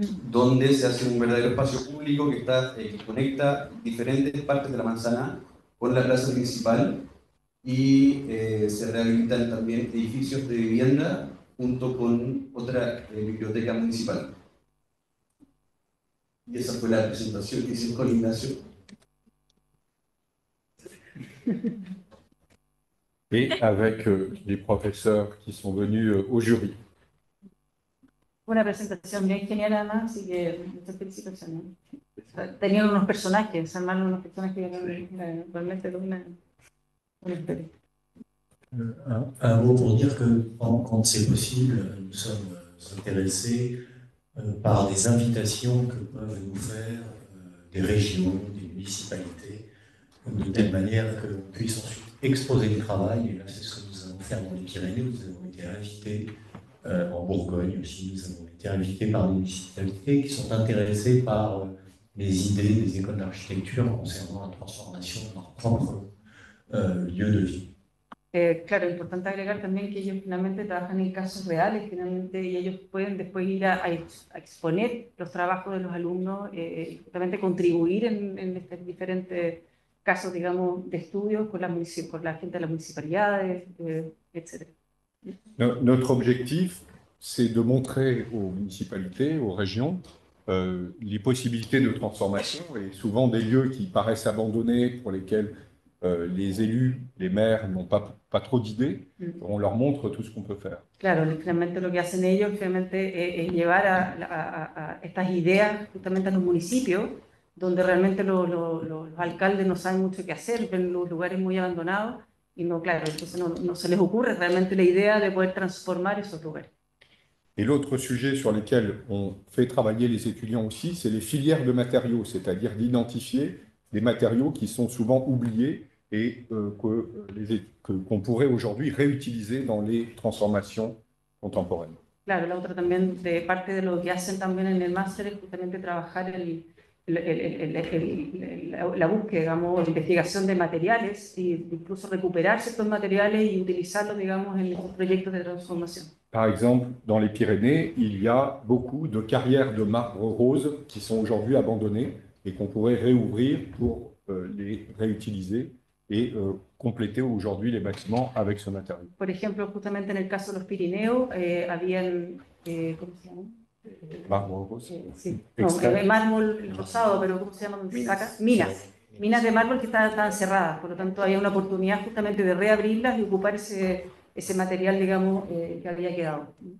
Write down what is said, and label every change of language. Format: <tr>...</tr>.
<es>donde se hace un verdadero espacio público que conecta diferentes partes de la manzana con la plaza principal y se rehabilitan también edificios de vivienda junto con otra biblioteca municipal. Y esa fue la presentación que hice con Ignacio.</es> <fr>Et avec les professeurs qui sont venus au jury.</fr> <es>Una presentación bien genial además, así que muchas felicitaciones. Tenían unos personajes, armaron unos personajes que eran realmente una historia.</es> <fr>Un mot pour dire que quand c'est possible, nous sommes intéressés par des invitations que peuvent nous faire des régions, des municipalités, de telle manière que l'on puisse ensuite exposer le travail. Et là, c'est ce que nous allons faire dans les Pyrénées. Nous avons été invités en Bourgogne aussi. Nous avons été invités par des municipalités qui sont intéressées par les idées des écoles d'architecture concernant la transformation de leur propre lieu de vie.</fr> <es>Claro, es importante agregar también que ellos finalmente trabajan en casos reales, finalmente, y ellos pueden después ir a exponer los trabajos de los alumnos, justamente contribuir en estos diferentes casos, digamos, de estudios con la gente de las municipalidades, etc.</es> <fr>Notre objectif, c'est de montrer aux municipalités, aux régions, les possibilités de transformation et souvent des lieux qui paraissent abandonnés, pour lesquels les élus, les maires n'ont pas trop d'idées. On leur montre tout ce qu'on peut faire.</fr> <es>Claro, finalmente lo que hacen ellos finalmente es llevar a estas ideas justamente a los municipios, donde realmente los alcaldes no saben mucho qué hacer, ven los lugares muy abandonados y no, claro, entonces no se les ocurre realmente la idea de poder transformar esos lugares.</es> <fr>Et l'autre sujet sur lequel on fait travailler les étudiants aussi, c'est les filières de matériaux, c'est-à-dire d'identifier des matériaux qui sont souvent oubliés et qu'on pourrait aujourd'hui réutiliser dans les transformations contemporaines.</fr> <es>Claro, la otra también, de parte de lo que hacen también en el máster, es justamente trabajar la búsqueda, digamos, investigación de materiales e incluso recuperar ciertos materiales y utilizarlos, digamos, en los proyectos de transformación.</es> <fr>Par exemple, dans les Pyrénées, il y a beaucoup de carrières de marbre rose qui sont aujourd'hui abandonnées et qu'on pourrait réouvrir pour les réutiliser et compléter aujourd'hui les bâtiments avec ce matériau.</fr> <es>Por ejemplo, justamente en el caso de los Pirineos, habían, ¿cómo se llama?</es> <fr>Marbre rose.</fr> <es>Sí, no, mármol rosado, pero ¿cómo se llama? Minas de mármol que estaban cerradas, por lo tanto había una oportunidad justamente de reabrirlas y ocupar ese material, digamos, que había quedado.</es>